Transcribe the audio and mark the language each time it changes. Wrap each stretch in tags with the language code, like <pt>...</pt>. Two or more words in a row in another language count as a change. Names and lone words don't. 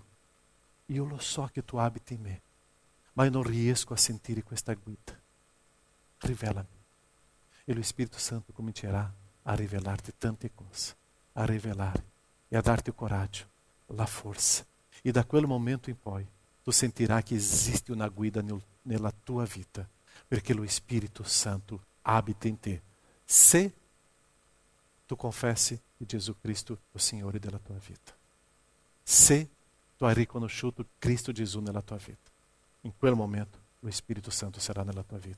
<it>Io lo so che tu abiti in me, ma io non riesco a sentire questa guida. Rivela-mi. E lo Spirito Santo comincerà a rivelar-te tante cose, a rivelare e a dar-te o coraggio, la força. E da quel momento in poi, tu</it> <pt>sentirás que existe uma</pt> <it>guida nella tua vita, perché lo Spirito Santo habita in te. Se tu confessi che Gesù Cristo è il Signore della tua vita. Se tu hai riconosciuto Cristo Gesù nella tua vita, in quel momento lo Spirito Santo sarà nella tua vita.</it>